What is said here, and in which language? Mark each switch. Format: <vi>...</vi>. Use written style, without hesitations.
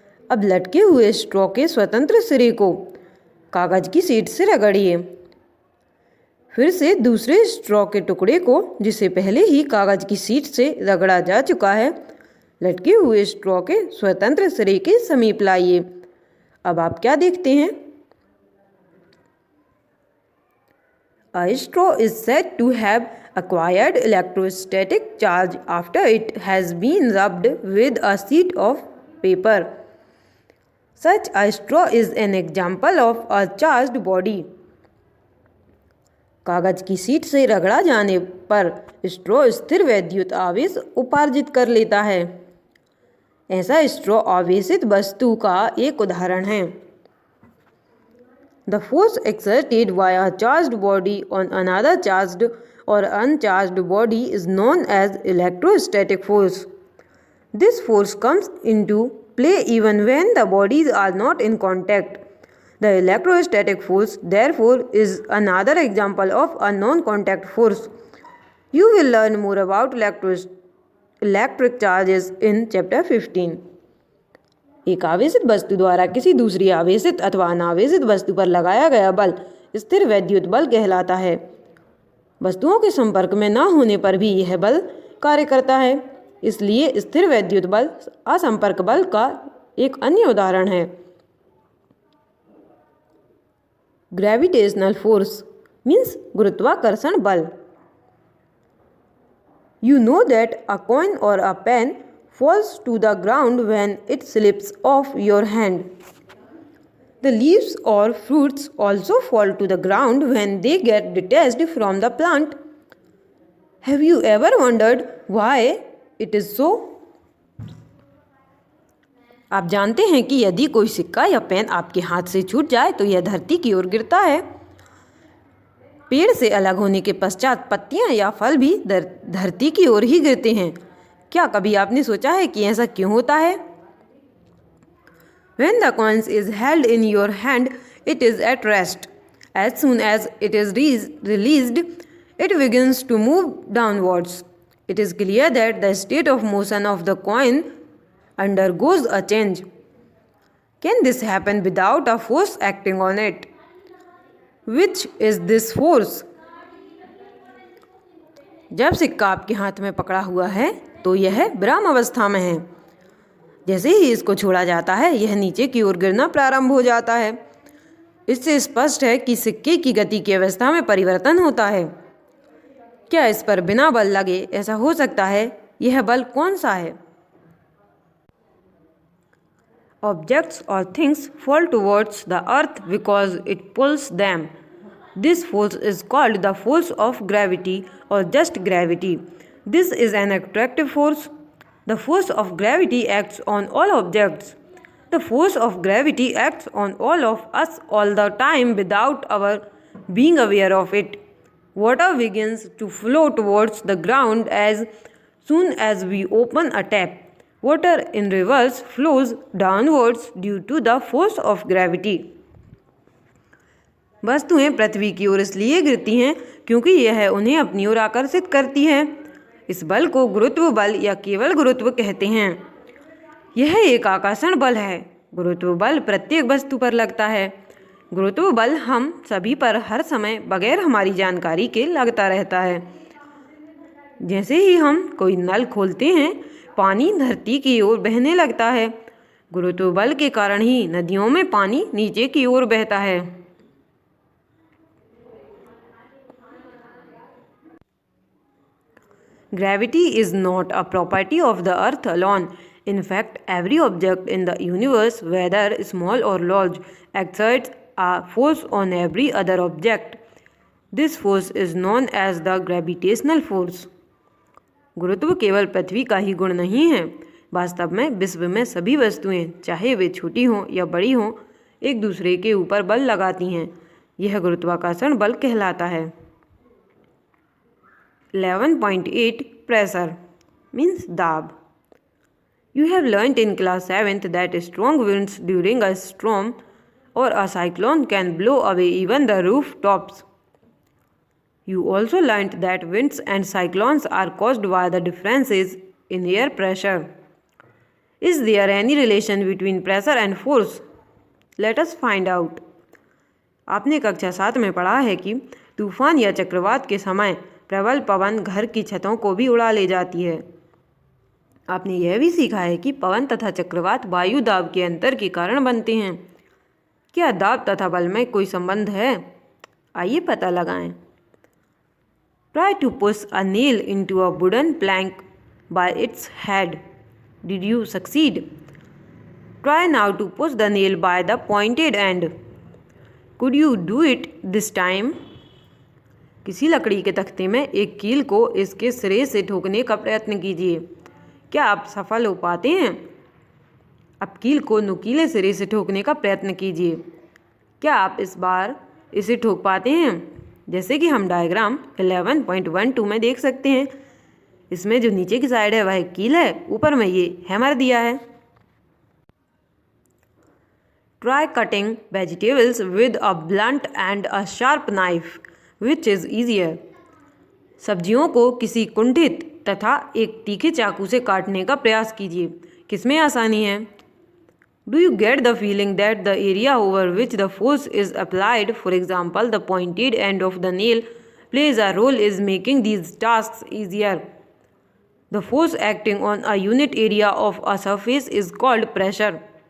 <hi>अब लटके हुए स्ट्रॉ के स्वतंत्र सिरे को कागज की शीट से रगड़िए। फिर से दूसरे स्ट्रॉ के टुकड़े को, जिसे पहले ही कागज की शीट से रगड़ा जा चुका है, लटके हुए स्ट्रॉ के स्वतंत्र सिरे के समीप लाइए। अब आप क्या देखते हैं?</hi> <en>A straw is said to have acquired electrostatic charge after it has been rubbed with a sheet of paper. Such a straw is an example of a charged body.</en> <hi>कागज की शीट से रगड़ा जाने पर स्ट्रॉ स्थिर वैद्युत आवेश उपार्जित कर लेता है। ऐसा स्ट्रॉ आवेशित वस्तु का एक उदाहरण है।</hi> <en>The force exerted by a charged body on another charged or uncharged body is known as electrostatic force. This force comes into play even when the bodies are not in contact. The electrostatic force, therefore, is another example of a non-contact force. You will learn more about electric charges in chapter 15.</en> <hi>एक आवेशित वस्तु द्वारा किसी दूसरी आवेशित अथवा अनावेशित वस्तु पर लगाया गया बल स्थिर वैद्युत बल कहलाता है। वस्तुओं के संपर्क में न होने पर भी यह बल कार्य करता है, इसलिए स्थिर वैद्युत बल असंपर्क बल का एक अन्य उदाहरण है।</hi> <en>gravitational force means</en> <hi>गुरुत्वाकर्षण बल।</hi> <en>You know that a coin or a pen falls to the ground when it slips off your hand. The leaves or fruits also fall to the ground when they get detached from the plant. Have you ever wondered why it is so?</en> <hi>आप जानते हैं कि यदि कोई सिक्का या pen आपके हाथ से छूट जाए तो यह धरती की ओर गिरता है। पेड़ से अलग होने के पश्चात पत्तियां या फल भी धरती की ओर ही गिरते हैं। क्या कभी आपने सोचा है कि ऐसा क्यों होता है?</hi> <en>When the coin is held in your hand, it is at rest. As soon as it is released, it begins to move downwards. It is clear that the state of motion of the coin undergoes a change. Can this happen without a force acting on it? Which is this force?</en> <hi>जब सिक्का आपके हाथ में पकड़ा हुआ है तो यह विराम अवस्था में है। जैसे ही इसको छोड़ा जाता है यह नीचे की ओर गिरना प्रारंभ हो जाता है। इससे स्पष्ट है कि सिक्के की गति की अवस्था में परिवर्तन होता है। क्या इस पर बिना बल लगे ऐसा हो सकता है? यह बल कौन सा है?</hi> <en>Objects or things fall towards the earth because it pulls them. This force is called the force of gravity or just gravity. This is an attractive force. The force of gravity acts on all objects. The force of gravity acts on all of us all the time without our being aware of it. Water begins to flow towards the ground as soon as we open a tap. Water in reverse flows downwards due to the force of gravity.</en> <hi>वस्तुएं पृथ्वी की ओर इसलिए गिरती हैं क्योंकि यह उन्हें अपनी ओर आकर्षित करती है। इस बल को गुरुत्व बल या केवल गुरुत्व कहते हैं। यह एक आकर्षण बल है। गुरुत्व बल प्रत्येक वस्तु पर लगता है। गुरुत्व बल हम सभी पर हर समय बगैर हमारी जानकारी के लगता रहता है। जैसे ही हम कोई नल खोलते हैं पानी धरती की ओर बहने लगता है। गुरुत्व बल के कारण ही नदियों में पानी नीचे की ओर बहता है।</hi> <en>Gravity is not a property of the earth alone. In fact, every object in the universe, whether small or large, exerts a force on every other object. This force is known as the gravitational force.</en> <hi>गुरुत्व केवल पृथ्वी का ही गुण नहीं है। वास्तव में विश्व में सभी वस्तुएं, चाहे वे छोटी हों या बड़ी हों, एक दूसरे के ऊपर बल लगाती हैं। यह गुरुत्वाकर्षण बल कहलाता है।</hi> <en>11.8 Pressure means दाब। You have learnt in class 7th that strong winds during a storm or a cyclone can blow away even the rooftops. You also learnt that winds and cyclones are caused by the differences in air pressure. Is there any relation between pressure and force? Let us find out.</en> <hi>आपने कक्षा 7 में पढ़ा है कि तूफान या चक्रवात के समय प्रबल पवन घर की छतों को भी उड़ा ले जाती है। आपने यह भी सीखा है कि पवन तथा चक्रवात वायु दाब के अंतर के कारण बनते हैं। क्या दाब तथा बल में कोई संबंध है? आइए पता लगाएं।</hi> <en>Try to push a nail into a wooden plank by its head. Did you succeed? Try now to push the nail by the pointed end. Could you do it this time?</en> <hi>किसी लकड़ी के तख्ते में एक कील को इसके सिरे से ठोकने का प्रयत्न कीजिए। क्या आप सफल हो पाते हैं? अब कील को नुकीले सिरे से ठोकने का प्रयत्न कीजिए। क्या आप इस बार इसे ठोक पाते हैं? जैसे कि हम डायग्राम 11.12 में देख सकते हैं, इसमें जो नीचे की साइड है वह कील है, ऊपर में ये हैमर दिया है।</hi> <en>Try cutting vegetables with a blunt and a sharp knife. Which is easier?</en> <hi>सब्जियों को किसी कुंठित तथा एक तीखे चाकू से काटने का प्रयास कीजिए। किसमें आसानी है?</hi> <en>Do you get the feeling that the area over which the force is applied, for example, the pointed end of the nail, plays a role in making these tasks easier? The force acting on a unit area of a surface is called pressure.</en>